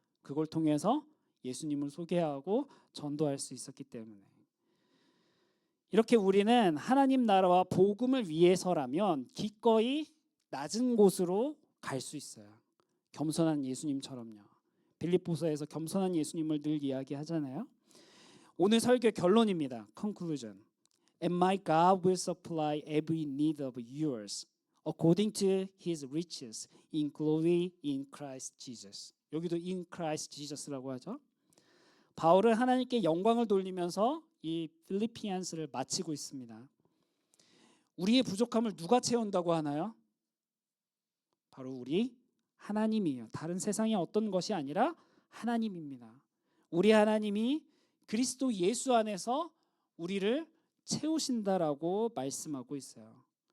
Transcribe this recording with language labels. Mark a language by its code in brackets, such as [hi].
[ko] 그걸 통해서 예수님을 소개하고 전도할 수 있었기 때문에. 이렇게 우리는 하나님 나라와 복음을 위해서라면 기꺼이 낮은 곳으로 갈 수 있어요. 겸손한 예수님처럼요. 빌립보서에서 겸손한 예수님을 늘 이야기하잖아요. 오늘 설교 결론입니다. [en] Conclusion. And my God will supply every need of yours according to His riches in glory in Christ Jesus. [ko] 여기도 [en] in Christ Jesus [ko] 라고 하죠. 바울은 하나님께 영광을 돌리면서 이 필리피안스를 마치고 있습니다. 우리의 부족함을 누가 채운다고 하나요? 바로 우리 하나님이에요. 다른 세상의 어떤 것이 아니라 하나님입니다. 우리 하나님이 그리스도 예수 안에서 우리를 채우신다라고 말씀하고 있어요.